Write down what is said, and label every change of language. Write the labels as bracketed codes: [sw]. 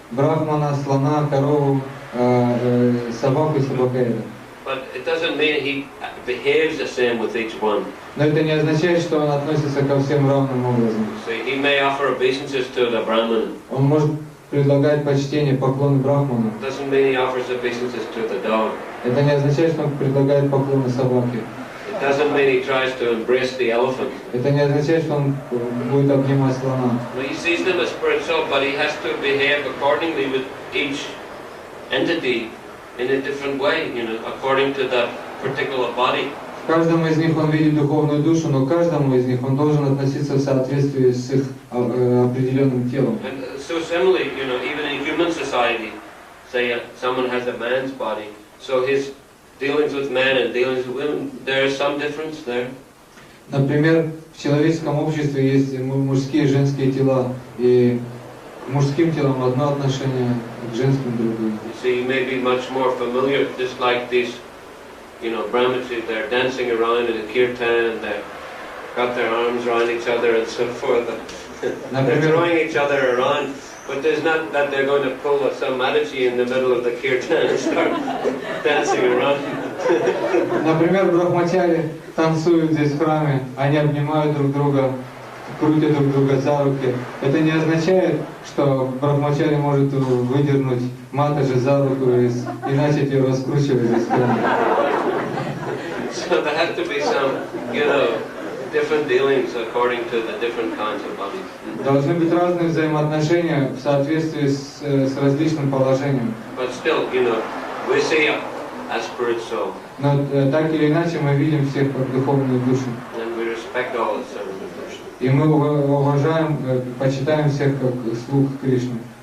[ru] Брахмана, слона, корову, собаку и собакоеда. [en] But it doesn't mean he behaves the same with each one. [ru] Но это не означает, что он относится ко всем равным образом. [en] So he may offer obeisances to the Brahman. [ru] Он может предлагать почтение, поклоны Брахману. [en] It doesn't mean he offers obeisances to the dog. [ru] Это не означает, что он предлагает поклоны собаке. [en] It doesn't mean he tries to embrace the elephant. [ru] Это не означает, что он будет обнимать слона. [en] Well, he sees them as spirit soul, but he has to behave accordingly with each entity in a different way, according to that particular body. [ru] В каждом из них он видит духовную душу, но каждому из них он должен относиться в соответствии с их определенным телом. [en] And so similarly, even in human society, say someone has a man's body, so his dealings with men and dealings with women, there is some difference there. [ru] Например, в человеческом обществе есть мужские и женские тела, и к мужским телам одно отношение, к женским другое. [en] You see, you may be much more familiar, just like these, brahmacharis, they're dancing around in a kirtan and they've got their arms around each other and so forth. They're throwing each other around, but there's not that they're going to pull some Mataji in the middle of the kirtan and start dancing around. [ru] Например, брахмачари танцуют здесь в храме, они обнимают друг друга, крутят друг друга за руки. Это не означает, что брахмачари может выдернуть матаджи за руку и начать ее раскручивать здесь в храме. [en] So there have to be some, different dealings according to the different kinds of bodies. [ru] Должны быть разные взаимоотношения в соответствии с различным положением. [en] But still, we see a spirit soul. [ru] Но так или иначе мы видим всех как духовную душу. [en] And we respect all the servants of Krishna. [ru] И мы уважаем, почитаем всех как слуг Кришны.